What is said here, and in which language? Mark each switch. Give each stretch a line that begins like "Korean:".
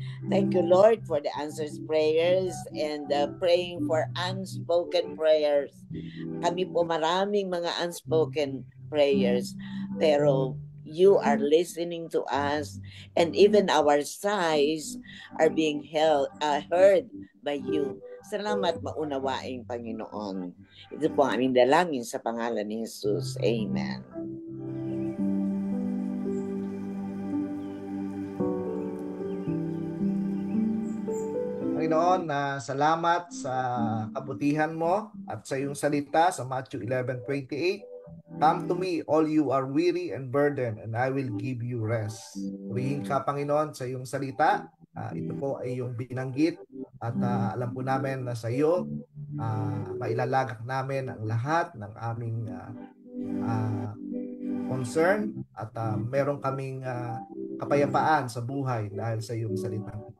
English: Thank you, Lord, for the answers prayers and praying for unspoken prayers.
Filipino: Kami po maraming mga
English: unspoken prayers, pero you are listening to us, and even our sighs are being heard by you.
Filipino: Salamat, maunawaing Panginoon. Ito po ang aming dalangin sa pangalan ni Jesus. Amen. Panginoon, salamat sa kabutihan mo at sa iyong salita sa Matthew 11:28.
English: Come to me, all you are weary and burdened, and I will give you rest.
Filipino: Purihin ka, Panginoon, sa iyong salita. Ito po ay iyong binanggit, at alam po namin na sa iyo mailalagak namin ang lahat ng aming concern, at meron kaming kapayapaan sa buhay dahil sa iyong salita.